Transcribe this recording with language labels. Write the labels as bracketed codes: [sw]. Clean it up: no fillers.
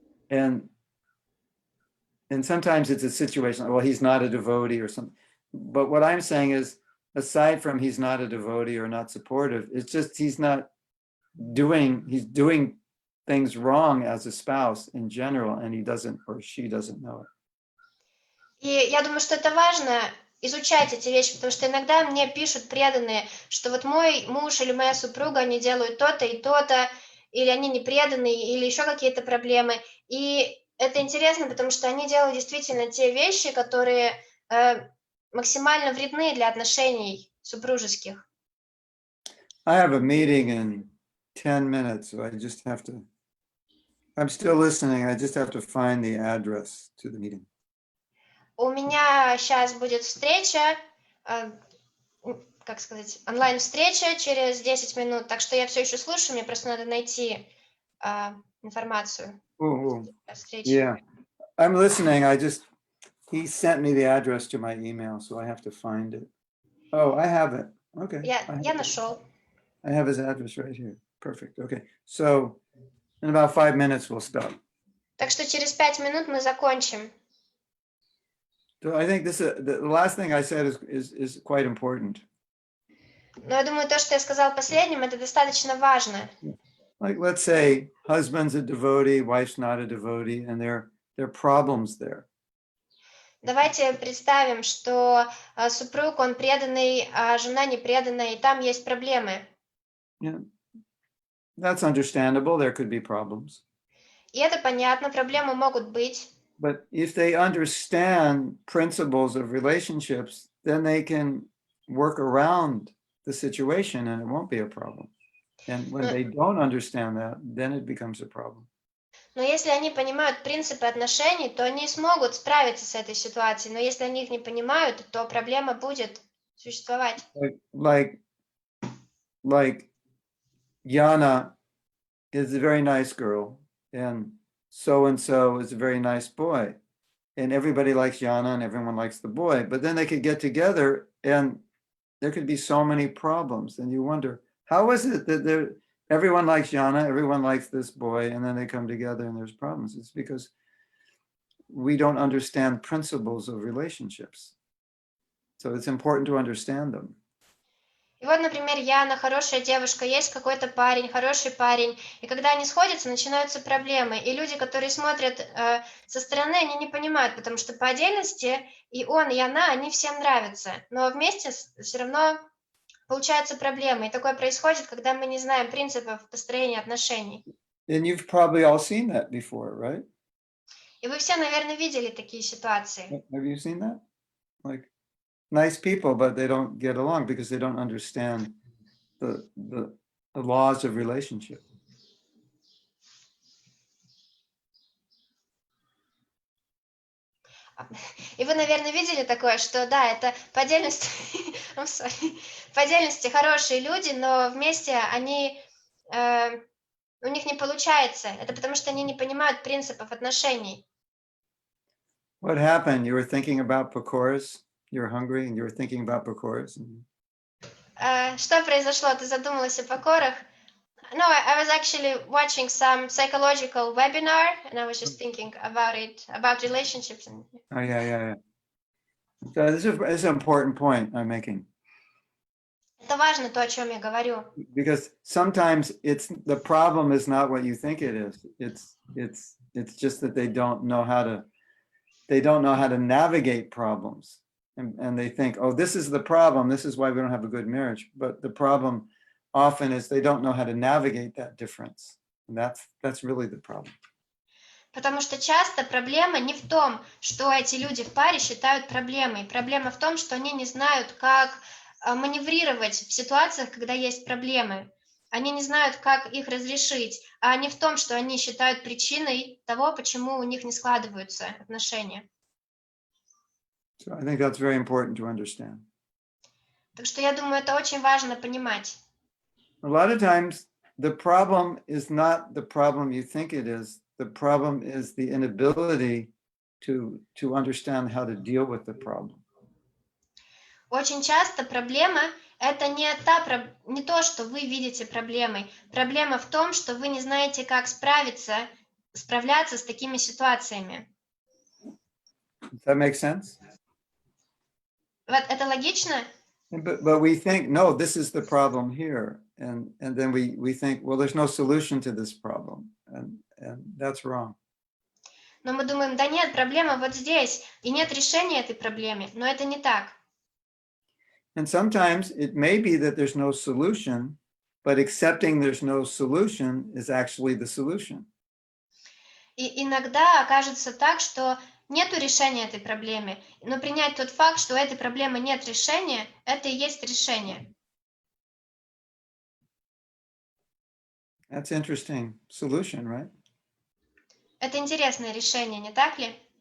[en] And sometimes it's a situation, well, he's not a devotee or something. But what I'm saying is, aside from he's not a devotee or not supportive, it's just he's doing things wrong as a spouse in general, and he doesn't, or she doesn't know it. [ru] И я думаю, что это важно изучать эти вещи, потому что иногда мне пишут преданные, что вот мой муж или моя супруга, они делают то-то и то-то, или они не преданные, или еще какие-то проблемы. И это интересно, потому что они делают действительно те вещи, которые максимально вредны для отношений супружеских. [en] I have a meeting in 10 minutes, so I just have to, I'm still listening, I just have to find the address to the meeting. [ru] У меня сейчас будет встреча, как сказать, онлайн-встреча через 10 минут, так что я все еще слушаю, мне просто надо найти информацию о встрече. [en] Yeah, I'm listening, he sent me the address to my email, so I have to find it. Oh, I have it, okay. [ru] Я нашел. [en] I have his address right here, perfect, okay. So, in about 5 minutes we'll stop. [ru] Так что через 5 минут мы закончим. [en] So I think the last thing I said is quite important. [ru] Но я думаю, то, что я сказал последним, это достаточно важно. [en] Like, let's say husband's a devotee, wife's not a devotee, and there are problems there. [ru] Давайте представим, что супруг, он преданный, а жена не преданная, и там есть проблемы. [en] Yeah, that's understandable. There could be problems. [ru] И это понятно, проблемы могут быть. [en] But if they understand principles of relationships, then they can work around the situation and it won't be a problem. And when they don't understand that, then it becomes a problem. [ru] Но если они понимают принципы отношений, то они смогут справиться с этой ситуацией. Но если они их не понимают, то проблема будет существовать. [en] Like Yana is a very nice girl, and so is a very nice boy. And everybody likes Yana and everyone likes the boy. But then they could get together and there could be so many problems. And you wonder, how is it that everyone likes Yana, everyone likes this boy, and then they come together and there's problems? It's because we don't understand principles of relationships. So it's important to understand them. [ru] И вот, например, Яна, хорошая девушка, есть какой-то парень, хороший парень, и когда они сходятся, начинаются проблемы. И люди, которые смотрят со стороны, они не понимают, потому что по отдельности и он, и она, они всем нравятся. Но вместе все равно получаются проблемы. И такое происходит, когда мы не знаем принципов построения отношений. [en] And you've probably all seen that before, right? [ru] И вы все, наверное, видели такие ситуации. [en] Have you seen that? Like, nice people, but they don't get along because they don't understand the laws of relationship. [ru] И вы, наверное, видели такое, что да, это по отдельности, по отдельности хорошие люди, но вместе они, у них не получается. Это потому что они не понимают принципов отношений. [en] What happened? You were thinking about pakoras? You were hungry and you were thinking about pakoras? [ru] Что произошло? Ты задумалась о покорах? [en] No, I was actually watching some psychological webinar, and I was just thinking about it, about relationships. Oh, yeah. So this is an important point I'm making. [ru] Это важно, то, о чем я говорю. [en] Because sometimes the problem is not what you think it is. It's just that they don't know how to navigate problems. And they think, oh, this is the problem. This is why we don't have a good marriage. But the problem often is they don't know how to navigate that difference. And that's really the problem. [ru] Потому что часто проблема не в том, что эти люди в паре считают проблемой. Проблема в том, что они не знают, как маневрировать в ситуациях, когда есть проблемы. Они не знают, как их разрешить, а не в том, что они считают причиной того, почему у них не складываются отношения. [en] So I think that's very important to understand. [ru] Так что я думаю, это очень важно понимать. [en] A lot of times, the problem is not the problem you think it is. The problem is the inability to understand how to deal with the problem. [ru] Очень часто проблема – это не то, что вы видите проблемой. Проблема в том, что вы не знаете, как справляться с такими ситуациями. [en] Does that make sense? [ru] Вот это логично? [en] But we think, no, this is the problem here. And then we think, well, there's no solution to this problem. And that's wrong. [ru] Но мы думаем, да нет, проблема вот здесь, и нет решения этой проблемы. Но это не так. [en] And sometimes it may be that there's no solution, but accepting there's no solution is actually the solution. [ru] И иногда окажется так, что нету решения этой проблемы, но принять тот факт, что у этой проблемы нет решения, это и есть решение. [en] That's interesting solution, right? [ru] Это интересное решение, не так ли?